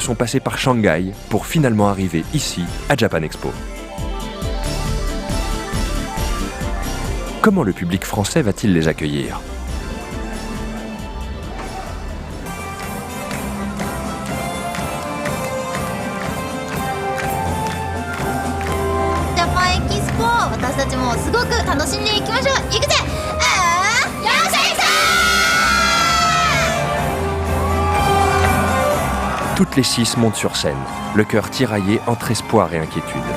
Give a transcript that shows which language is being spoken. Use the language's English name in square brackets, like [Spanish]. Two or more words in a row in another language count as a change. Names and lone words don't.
[French] sont passés par Shanghai pour finalement arriver ici, à Japan Expo. Comment le public français va-t-il les accueillir ? [Japanese] Japan Expo 私たちもすごく楽しんでいきましょう。行くぜ。 [French] Toutes les 6 montent sur scène, le cœur tiraillé entre espoir et inquiétude.